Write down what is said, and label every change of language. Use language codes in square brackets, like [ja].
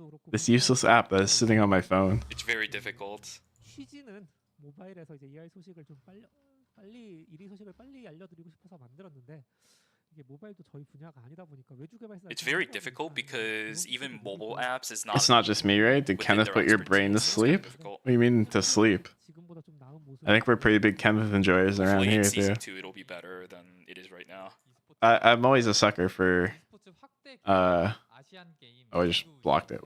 [en] This useless app that is sitting on my phone. It's very difficult. [ko] 취지는 모바일에서 이제 ER 소식을 좀 빨리 1위 소식을 빨리 알려드리고 싶어서 만들었는데 이게 모바일도 저희 분야가 아니다 보니까 외주 개발사. [en] It's very difficult because even mobile apps is not. It's not just me, right? Did Kenneth put your brain to sleep? What do you mean to sleep? I think we're pretty big Kenneth enjoyers around here too. Season 2 it'll be better than it is right now. I'm always a sucker for oh, I just blocked it.